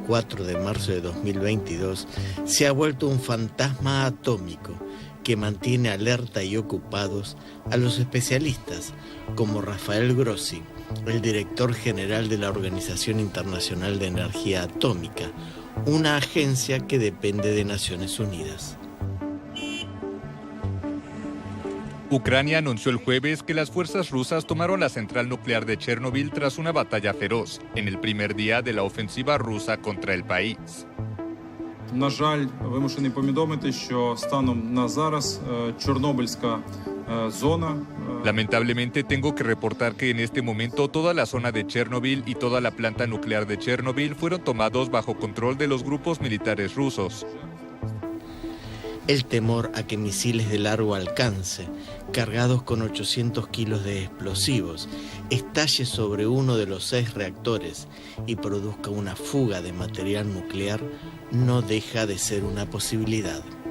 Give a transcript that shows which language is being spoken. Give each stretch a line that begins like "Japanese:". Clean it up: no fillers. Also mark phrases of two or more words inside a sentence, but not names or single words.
Spanish: 4 de marzo de 2022, se ha vuelto un fantasma atómico que mantiene alerta y ocupados a los especialistas como Rafael Grossi, el director general de la Organización Internacional de Energía Atómica, una agencia que depende de Naciones Unidas. Ucrania anunció el jueves que las fuerzas rusas tomaron la central nuclear de Chernobyl tras una batalla feroz en el primer día de la ofensiva rusa contra el país.
Ukrainian: На жаль, вимушений повідомити, що станом на зараз Чорнобильська зона.
Spanish: Lamentablemente tengo que reportar que en este momento toda la zona de Chernobyl y toda la planta nuclear de Chernobyl fueron tomados bajo control de los grupos militares rusos. El temor a que misiles de largo alcance, cargados con 800 kilos de explosivos, estalle sobre uno de los 6 reactores y produzca una fuga de material nuclear, no deja de ser una posibilidad.